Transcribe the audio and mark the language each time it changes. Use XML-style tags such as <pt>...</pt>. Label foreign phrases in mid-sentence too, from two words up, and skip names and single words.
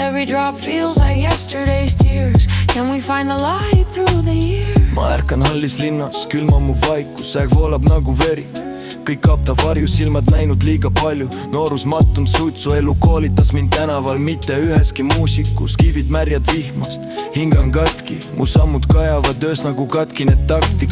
<en>drop feels like yesterday's tears. Can we find the light through the year?</en> <et>Ma ärkan hallis linnas, külma mu vaikus, aeg voolab nagu veri. Kõik kaob ta varjus, silmad näinud liiga palju. Noorus mattunud suitsu, elu koolitas mind tänaval, mitte üheski muusikus. Kivid märjad vihmast, hingan katki, mu sammud kajavad öös nagu katkine taktik.</et>